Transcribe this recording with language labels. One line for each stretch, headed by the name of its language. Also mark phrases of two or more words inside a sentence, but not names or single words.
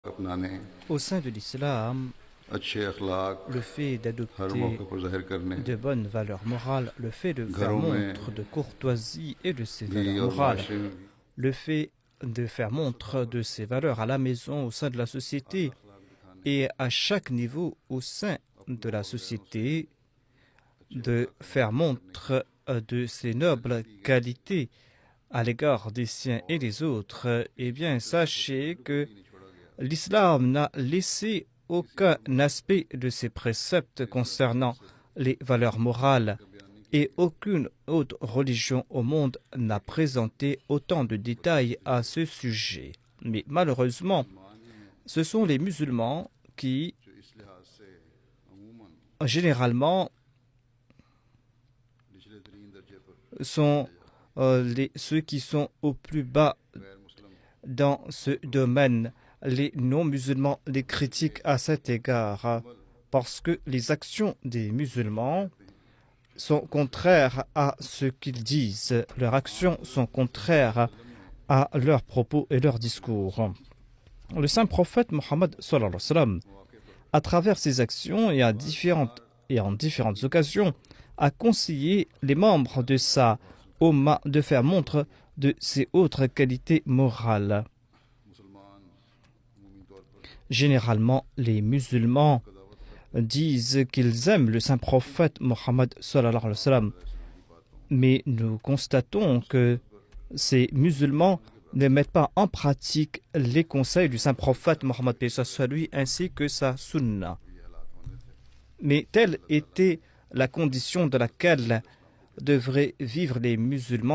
Urdu: अपनाने,
French: Au sein de l'islam,
Urdu: اچھے اخلاق
French: le fait
Urdu: हर
French: d'adopter
Urdu: موقعے پر ظاہر کرنے,
French: de bonnes valeurs morales, le fait de faire
Urdu: گھروں میں
French: montre de courtoisie et de ces
Urdu: भी
French: valeurs
Urdu: और
French: morales,
Urdu: معاشرے میں بھی
French: le fait de faire montre de ces valeurs à la maison, au sein de la société et à chaque niveau au sein de la société, de faire montre de ces nobles qualités à l'égard des siens et des autres, eh bien, sachez que l'islam n'a laissé aucun aspect de ses préceptes concernant les valeurs morales et aucune autre religion au monde n'a présenté autant de détails à ce sujet. Mais malheureusement, ce sont les musulmans qui,
Urdu: جو اس لحاظ سے عموماً
French: généralement,
Urdu: نچلے ترین درجے پر
French: sont
Urdu: سمجھے جاتے ہیں.
French: ceux qui sont au plus bas
Urdu: غیر مسلم
French: dans ce domaine. Les non-musulmans les critiquent à cet égard parce que les actions des musulmans sont contraires à ce qu'ils disent. Leurs actions sont contraires à leurs propos et leurs discours. Le saint prophète Mohammed
Arabic: صلى الله عليه وسلم,
French: à travers ses actions et en différentes occasions, a conseillé les membres de sa Ummah de faire montre de ses autres qualités morales.
Urdu: مسلمان عمومی طور پر
French: Généralement, les musulmans
Urdu: کا دعوت
French: disent qu'ils aiment le saint prophète Mohammed
Arabic: صلى الله عليه وسلم,
French: mais nous constatons que ces musulmans ne mettent pas en pratique les conseils du saint prophète Mohammed paix soit lui ainsi que sa sunna. Mais telle était la condition dans laquelle devraient vivre les musulmans.